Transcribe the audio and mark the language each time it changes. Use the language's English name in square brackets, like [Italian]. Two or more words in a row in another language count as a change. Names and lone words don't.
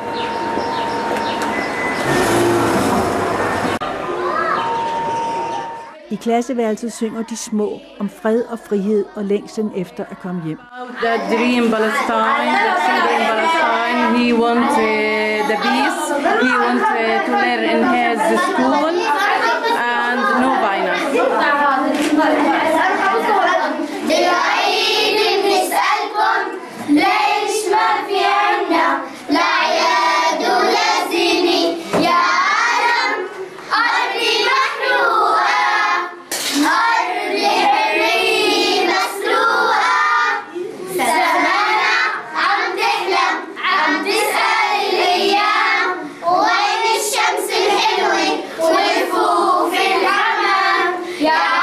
[Danish] I klasseværelset synger de små om fred og frihed og længslen efter at komme hjem. [English] That dream Palestine, that children Palestine, he want the peace, he want to learn in his school and no violence. [Arabic] بالعيد بنسألكم ليش ما في عنا لا عياد ولا زينة يا عالم أرضي محروقة أرضي حرية مسروقة زماننا عم تحلم عم تسأل الأيام وين الشمس الحلوة والرفوف الحمام يا